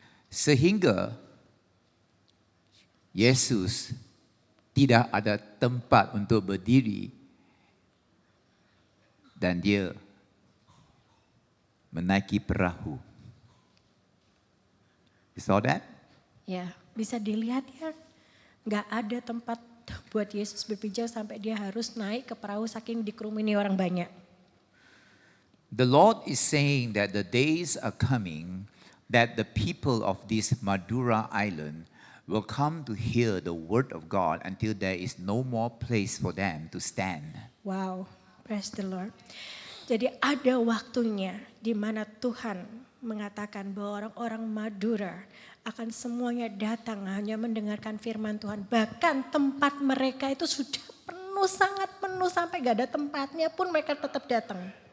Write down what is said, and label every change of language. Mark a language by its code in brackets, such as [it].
[id] Sehingga Yesus tidak ada tempat untuk berdiri dan dia menaiki perahu. [en] You saw that? [id] Ya, bisa dilihat ya. Nggak ada tempat buat Yesus berpijak sampai dia harus naik ke perahu saking dikerumuni orang banyak. [en] The Lord is saying that the days are coming that the people of this Madura island will come to hear the word of God until there is no more place for them to stand. Wow, praise the Lord. [id] Jadi ada waktunya di mana Tuhan mengatakan bahwa orang-orang Madura akan semuanya datang hanya mendengarkan firman Tuhan. Bahkan tempat mereka itu sudah penuh, sangat penuh sampai gak ada tempatnya pun mereka tetap datang.